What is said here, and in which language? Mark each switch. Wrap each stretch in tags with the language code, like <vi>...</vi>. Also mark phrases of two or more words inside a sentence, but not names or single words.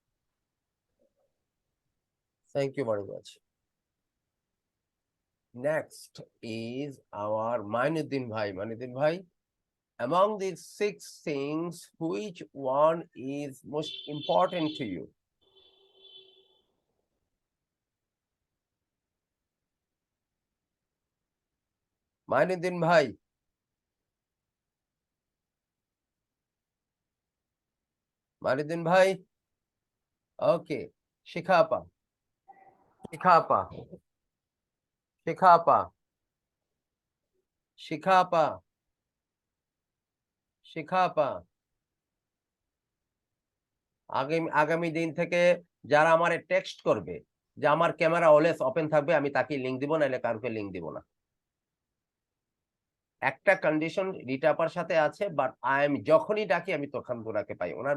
<en>Thank you very much. Next is our Mainuddin Bhai. Mainuddin Bhai, among these 6 things, which one is most important to you? Mainuddin Bhai. Mainuddin Bhai. Okay. Shikhapa. Shikhapa. Shikhapa. Shikhapa. Shikhapa.</en> <bn>আগামী দিন থেকে যারা আমারে টেক্সট করবে যে আমার ক্যামেরা</bn> <en>always open</en> <bn>থাকবে, আমি তাকে লিংক দিব, নাহলে কাউকে লিংক দিব না। একটা কন্ডিশন রিটাপার সাথে আছে, বাট যখনই ডাকি আমি তখন ওনাকে পাই।</bn>